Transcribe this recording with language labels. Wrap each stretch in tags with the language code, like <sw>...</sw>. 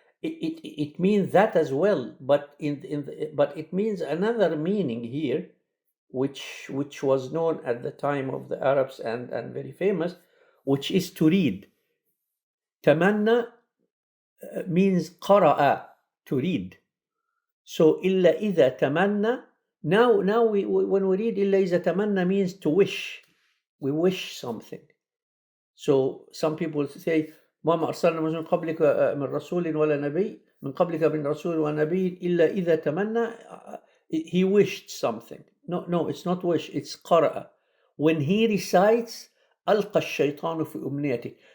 <en>it means that as well, but but it means another meaning here, which was known at the time of the Arabs and very famous, which is to read. Tamanna means qara'a, to read. So illa idha tamanna. Now when we read illa idha tamanna means to wish. We wish something. So some people say</en> <ar>ما أرسلنا من قبلك من رسول ولا نبي من قبلك من رسول ونبي إلا إذا تمنى.</ar> <en>He wished something. No, it's not wish, it's قرأ. When he recites</en> <ar>ألقى الشيطان في أمنيته.</ar>